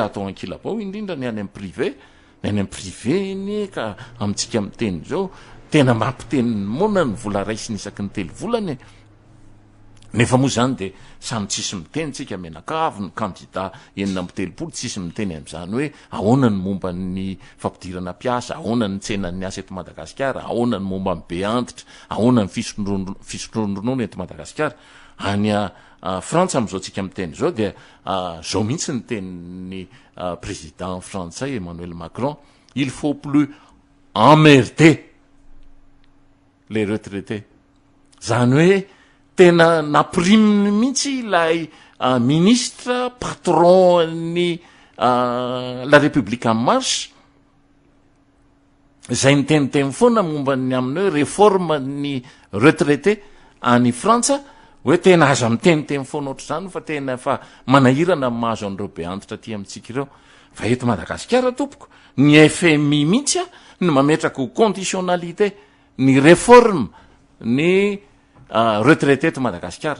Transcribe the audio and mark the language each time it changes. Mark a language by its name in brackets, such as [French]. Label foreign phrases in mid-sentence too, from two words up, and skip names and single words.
[Malagasy] atao ankilabao indrindra ny any amin'ny privé, ny any amin'ny privé ny ka amintsika am'teny zao tena mampiteny mona ny vola ray sy nisaky ny telo volany nefa moa zany de samy tsisy miteny tsika menakavy ny kandida enina amby telopolo tsisy miteny am'izany hoe ahoana ny momba ny fampidirana piasa, ahoana ny tsenan'ny asa eto Madagasikara, ahoana ny momba ny be antitra, ahoana ny fisondronono eto Madagasikara. Any Frantsa am'izao tsika miteny zao dia zao mihitsy ny tenin'ny [French] président français [Malagasy] Emmanuel Macron, [French] il faut plus emmerder les retraités. [Malagasy] Zany hoe tena napriminy mihitsy ilay ministre patron ny la République en marche zay niteniteny foana momba ny amin'ny hoe réforme ny retraité any Frantsa hoe tena aza miteniteny foana ohatr'izany fa tena fa manahirana mahazo an'ireo be antitra aty amintsika ireo. Fa eto Madagasikara tompoko ny FMI mihitsy ny mametraka ho conditionnalité ny réforme ny retraité eto Madagasikara.